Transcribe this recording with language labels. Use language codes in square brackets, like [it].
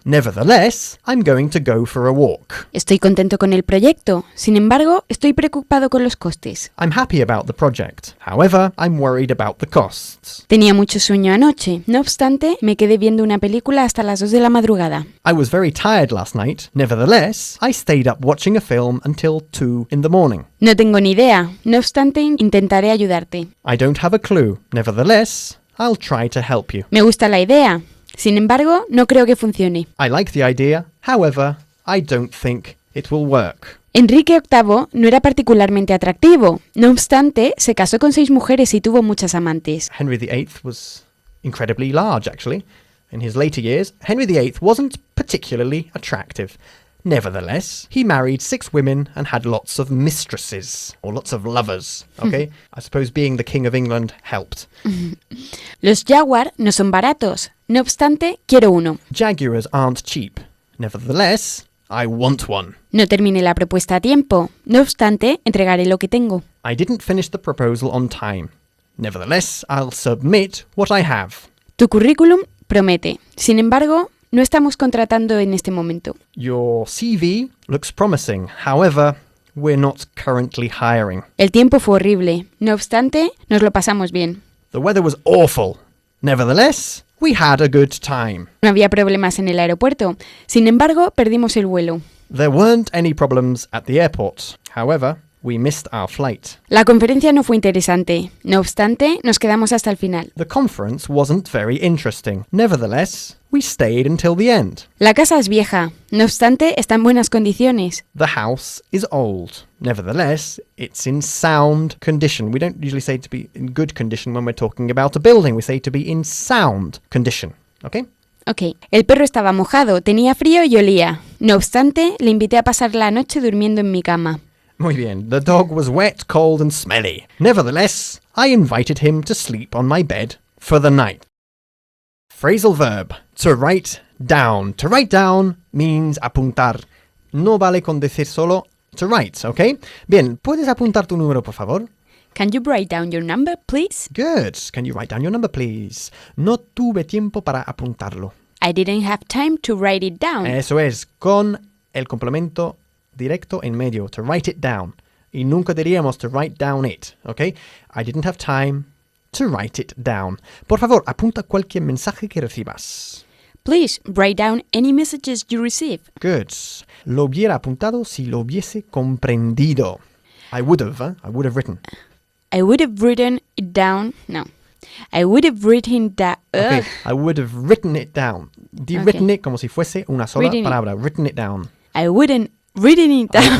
[en] Nevertheless, I'm going to go for a walk. [es] Estoy contento con el proyecto. Sin embargo, estoy preocupado con los costes. [en] I'm happy about the project. However, I'm worried about the costs. [es] Tenía mucho sueño anoche. No obstante, me quedé viendo una película hasta las 2 de la madrugada. [en] I was very tired last night. Nevertheless, I stayed up watching a film until 2 in the morning. [es] No tengo ni idea. No obstante, intentaré ayudarte. [en] I don't have a clue. Nevertheless, I'll try to help you. [es] Me gusta la idea. Sin embargo, no creo que funcione. [en] I like the idea. However, I don't think it will work. [es] Enrique VIII no era particularmente atractivo. No obstante, se casó con 6 mujeres y tuvo muchas amantes. [en] Henry VIII was incredibly large, actually. In his later years, Henry VIII wasn't particularly attractive. Nevertheless, he married 6 women and had lots of mistresses, or lots of lovers, okay? I suppose being the King of England helped. [es] Los Jaguar no son baratos. No obstante, quiero uno. [en] Jaguars aren't cheap. Nevertheless, I want one. [es] No terminé la propuesta a tiempo. No obstante, entregaré lo que tengo. [en] I didn't finish the proposal on time. Nevertheless, I'll submit what I have. [es] Tu currículum promete. Sin embargo, no estamos contratando en este momento. [en] Your CV looks promising. However, we're not currently hiring. [es] El tiempo fue horrible. No obstante, nos lo pasamos bien. [en] The weather was awful. Nevertheless, we had a good time. [es] No había problemas en el aeropuerto. Sin embargo, perdimos el vuelo. [en] There weren't any problems at the airport. However, we missed our flight. [es] La conferencia no fue interesante. No obstante, nos quedamos hasta el final. [en] The conference wasn't very interesting. Nevertheless, we stayed until the end. [es] La casa es vieja. No obstante, está en buenas condiciones. [en] The house is old. Nevertheless, it's in sound condition. We don't usually say to be in good condition when we're talking about a building. We say to be in sound condition. Okay? Ok. [es] El perro estaba mojado, tenía frío y olía. No obstante, le invité a pasar la noche durmiendo en mi cama. Muy bien. [en] The dog was wet, cold, and smelly. Nevertheless, I invited him to sleep on my bed for the night. Phrasal verb. To write down. To write down means apuntar. [es] No vale con decir solo [en] to write, [es] ¿ok? Bien, ¿puedes apuntar tu número, por favor? [en] Can you write down your number, please? Good. Can you write down your number, please? [es] No tuve tiempo para apuntarlo. [en] I didn't have time to write it down. [es] Eso es, con el complemento directo en medio, [en] to write it down. [es] Y nunca diríamos [en] to write down it, [es] ¿ok? [en] I didn't have time to write it down. [es] Por favor, apunta cualquier mensaje que recibas. [en] Please write down any messages you receive. Good. [es] Lo hubiera apuntado si lo hubiese comprendido. [en] I would have written. I would have written it down. No. I would have written that. Okay, I would have written it down. [es] Di [en] Okay. written it [es] como si fuese una sola [en] Written it. palabra. Written it down. I wouldn't written it down.